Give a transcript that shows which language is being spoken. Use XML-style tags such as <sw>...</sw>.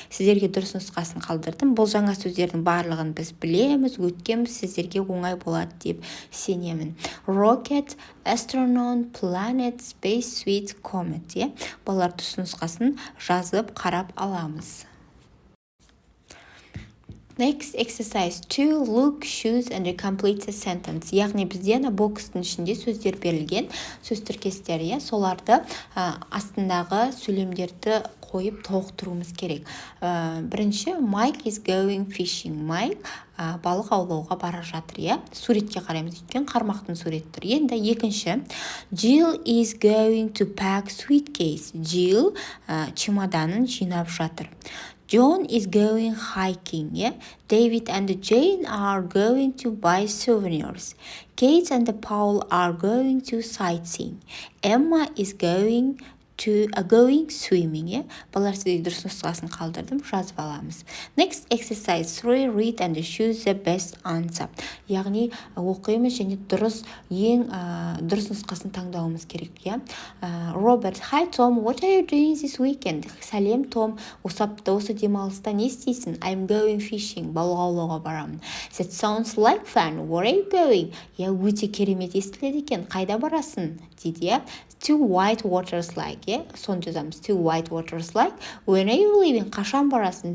<kk>Сіздерге дұрыс нұсқасын қалдырдым. Бұл жаңа сөздердің барлығын біз білеміз, өткенбіз, сіздерге оңай болады деп сенемін.</kk> <en>Rocket, astronaut, planet, space suite, comet.</en> <kk>Балалар дұрыс нұсқасын жазып қарап аламыз.</kk> <en>Next, exercise 2. Look, choose and complete the sentence.</en> <kk>Яғни бізде бокстың ішінде сөздер берілген, сөз тіркестер, соларды астындағы сөйлемдерді қойып толықтыруымыз керек. Бірінші,</kk> <en>Mike is going fishing.</en> <kk>Mike балық аулауға бара жатыр. Суретке қараймыз, өткен қармақтың сурет тұр. Енді екінші,</kk> <en>Jill is going to pack suitcase.</en> <kk>Jill чемоданын жинап жатыр.</kk> <en>John is going hiking. David and Jane are going to buy souvenirs. Kate and Paul are going to sightseeing. Emma is going going swimming.</en> <kk>Балалар сізге дұрыс нұсқасын қалдырдым, жазып аламыз.</kk> <en>Next exercise 3, read and choose the best answer.</en> <kk>Яғни оқимыз және ең дұрыс нұсқасын таңдауымыз керек.</kk> <en>Robert, hi Tom, what are you doing this weekend?</en> <kk>Сәлем Том, осы демалыста не істейсің?</kk> <en>I'm going fishing.</en> <kk>Балық аулауға барамын.</kk> <en>That sounds like fun. Where are you going?</en> <kk>Өте керемет естіледі екен. Қайда барасың? Дейді.</kk> <en>To white waters like.</en> <kk>Соны жазамыз.</kk> <en>To white waters like. When are you leaving?</en> <kk>Қашан барасың?</kk>